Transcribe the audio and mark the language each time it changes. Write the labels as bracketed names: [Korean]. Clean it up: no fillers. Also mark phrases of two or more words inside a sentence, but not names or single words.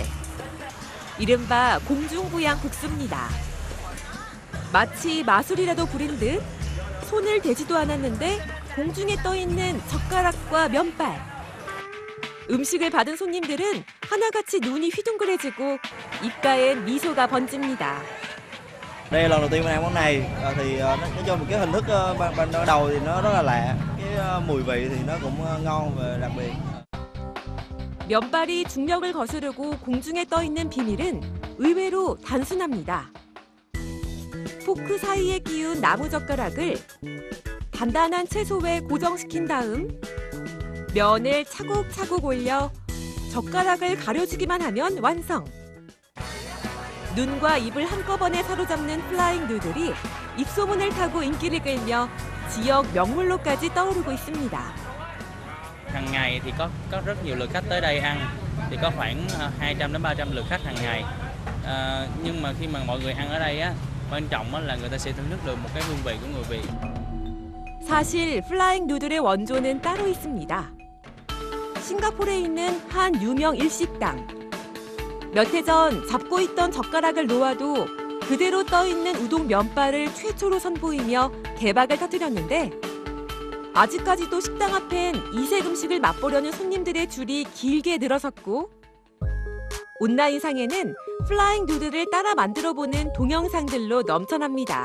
[Korean] 이른바 공중부양 국수입니다. 마치 마술이라도 부린 듯 손을 대지도 않았는데 공중에 떠 있는 젓가락과 면발. 음식을 받은 손님들은 하나같이 눈이 휘둥그레지고 입가엔 미소가 번집니다. [Vietnamese] Đây là lần đầu tiên mình ăn món này thì nói chung cái hình thức ban đầu thì nó rất là lạ, cái mùi vị thì nó cũng ngon và đặc biệt. [Korean] 면발이 중력을 거스르고 공중에 떠 있는 비밀은 의외로 단순합니다. 포크 사이에 끼운 나무 젓가락을 단단한 채소에 고정시킨 다음 면을 차곡차곡 올려 젓가락을 가려주기만 하면 완성. 눈과 입을 한꺼번에 사로잡는 플라잉 누들이 입소문을 타고 인기를 끌며 지역 명물로까지 떠오르고 있습니다. [Vietnamese] Hàng ngày thì có rất nhiều lượt khách tới đây ăn, thì có khoảng 200 đến 300 lượt khách hàng ngày. Nhưng mà khi mà mọi người ăn ở đây á, quan trọng là người ta sẽ thưởng thức được một cái hương vị của người Việt. [Korean] 사실 플라잉 누들의 원조는 따로 있습니다. 싱가포르에 있는 한 유명 일식당. 몇 해 전 잡고 있던 젓가락을 놓아도 그대로 떠 있는 우동 면발을 최초로 선보이며 대박을 터뜨렸는데 아직까지도 식당 앞엔 이색 음식을 맛보려는 손님들의 줄이 길게 늘어섰고 온라인상에는 플라잉 누들을 따라 만들어보는 동영상들로 넘쳐납니다.